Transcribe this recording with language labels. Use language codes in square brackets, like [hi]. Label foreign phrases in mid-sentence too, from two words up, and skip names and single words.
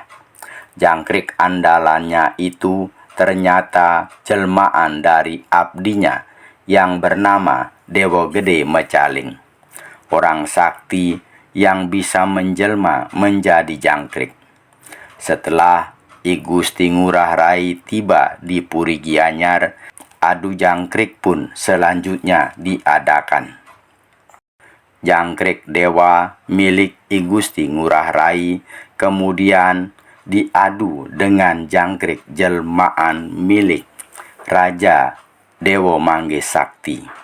[id] Jangkrik andalannya itu ternyata jelmaan dari abdinya yang bernama Dewa Gede Mecaling, orang sakti yang bisa menjelma menjadi jangkrik. Setelah I Gusti Ngurah Rai tiba di Puri Gianyar, adu jangkrik pun selanjutnya diadakan. Jangkrik dewa milik I Gusti Ngurah Rai kemudian diadu dengan jangkrik jelmaan milik Raja Dewo Mangge Sakti.